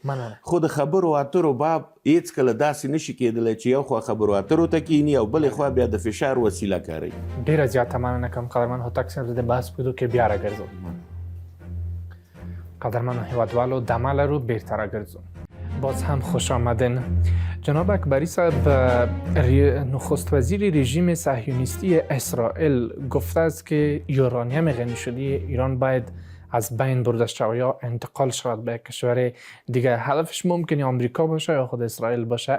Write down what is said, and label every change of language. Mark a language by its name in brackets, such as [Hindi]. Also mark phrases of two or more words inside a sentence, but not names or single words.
[Pashto] خو د خبرو اترو باب هېڅکله داسې نشي کېدلی چې یو خوا خبرو اترو ته کښیني او بلې خوا بیا د فشار وسیله کاروي. ډېره زیاته مننه کوم قدرمن هوتک صاحب، د بحث په کې بیا راګرځو. قدرمن هیوادوالو دمه لرو بیرته راګرځو. [Persian] باز هم خوش آمدین. جناب اکبری صاحب، نخست وزیر رژیم صهیونیستی اسرائیل گفته است که یورانیم غنی شده ایران باید از بین برده شود یا انتقال شود به کشور دیگه. هدفش ممکنه آمریکا باشه یا خود اسرائیل باشه؟